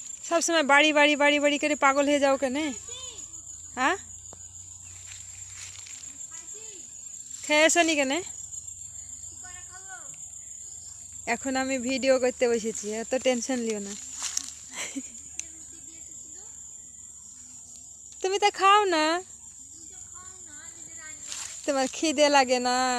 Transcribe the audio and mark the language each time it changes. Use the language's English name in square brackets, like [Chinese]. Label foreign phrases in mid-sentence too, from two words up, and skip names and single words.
[Hindi] सब समय बाड़ी बाड़ी बाड़ी बाड़ी करे पागल हो जाओ कने। [Bangla] हाँ খেয়েছো নি কেনে? এখন আমি ভিডিও করতে বসেছি, এত টেনশন লিও না। তুমি তো খাও না, তোমার খিদে লাগে না।